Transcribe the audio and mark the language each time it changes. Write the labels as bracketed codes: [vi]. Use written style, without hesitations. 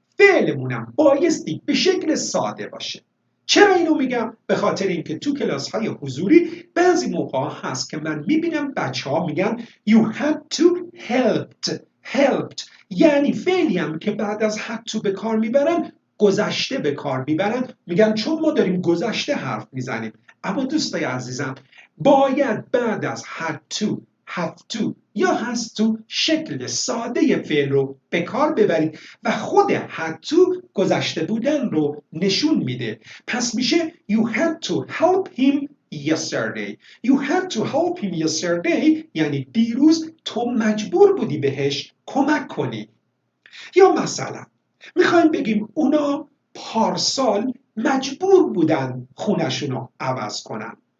[fa] فعلمونم بایستی به شکل ساده باشه. چرا اینو میگم؟ به خاطر اینکه تو کلاس های حضوری بعضی موقع هست که من میبینم بچه ها میگن [en] you had to helped، [fa] یعنی فعلی هم که بعد از had to به کار میبرن گذشته به کار میبرن، میگن چون ما داریم گذشته حرف میزنیم. اما دوستای عزیزم، باید بعد از had to have to یا has to شکل ساده فعل رو به کار ببرید و خود had to گذشته بودن رو نشون میده. پس میشه [en] you had to help him yesterday. You had to help him yesterday [fa] یعنی دیروز تو مجبور بودی بهش کمک کنی. یا مثلا میخوایم بگیم اونا پارسال مجبور بودن خونشون رو عوض کنن.